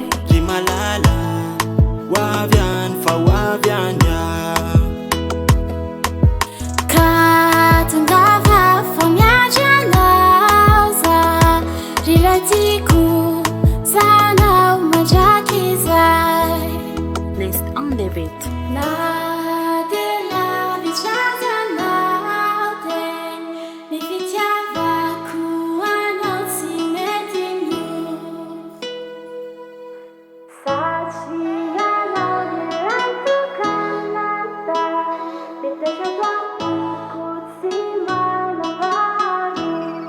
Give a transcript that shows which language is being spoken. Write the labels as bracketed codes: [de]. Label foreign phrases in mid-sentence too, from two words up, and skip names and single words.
[mg] Ry malala, ho avy any, fa ho avy any. Ka tongava fa miatra anao za, ry ilay tiako, zanao mandrakizay. [en] Best on the beat. [mg] Na dia lavitra azy ianao dia ny fitiavako anao tsy mety miova. Satria ianao iray tokana an-tany, mitoetra eto am-poko tsy manam-paharoa.